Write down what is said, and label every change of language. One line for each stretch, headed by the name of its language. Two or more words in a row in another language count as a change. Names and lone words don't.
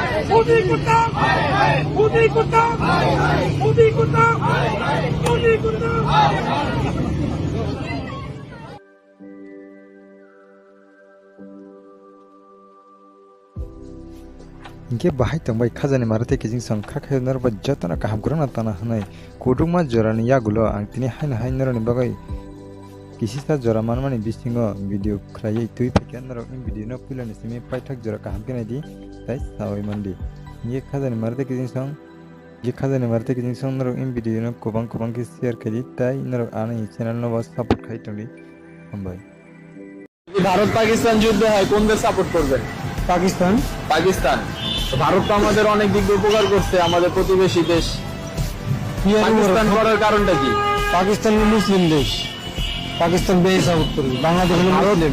Bangla: মোদি করতাম মোদি করতাম মোদি করতাম মোদি করতাম
Kok Borok: Inke bahai tongbai khajani marate kijing song khakhay narba jatana kaham kurana tana hanai kudungma jorani yagulo ang tini haina hainarani bagai kisisa jora manmani bisingo video khlai tui phekan naro in video no pilani simi paithak jora kaham kenai di tai sawai mandi inge khajani marate kijing song naro in video no kobang ki share kedi tai naro ani channel no was support khai tongdi ambai
Bangla: ভারত পাকিস্তান যুদ্ধ হয় কোন দেশ সাপোর্ট করবেন? পাকিস্তান। পাকিস্তান। তো ভারত তো আমাদের অনেক দিক দিয়ে উপকার করছে, আমাদের প্রতিবেশী দেশ। পাকিস্তান করার কারণটা কি? পাকিস্তান মুসলিম দেশ, পাকিস্তান বেশি সাপোর্ট করবে। বাংলাদেশ হলো মুসলিম।